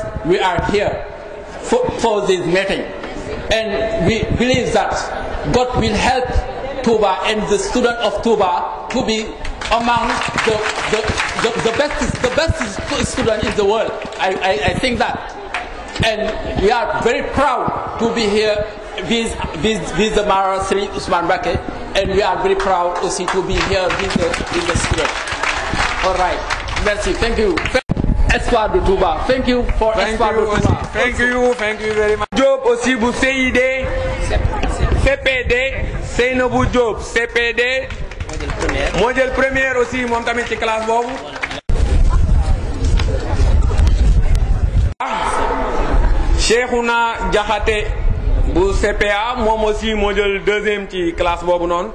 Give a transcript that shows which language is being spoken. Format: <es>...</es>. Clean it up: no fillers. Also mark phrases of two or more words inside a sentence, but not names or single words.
<en>We are here for this meeting. And we believe that God will help Touba and the student of Touba to be among the best student in the world. I think that. And we are very proud to be here with the Mara Sri Usman Mbacké, and we are very proud also to be here with the student. All right. Merci. Thank you. Espoir de Touba. Thank you for Espoir de Touba. Thank you very much.</en> <wo>Job aussi bu CID, CPD, Seynabou Diop, CPD. moo jël</wo> <fr>première aussi</fr> <wo>moom tamit ci classe boobu. Cheikhouna Diakhaté bu CPA moom aussi moo jël deuxième ci classe boobu noonu.</wo>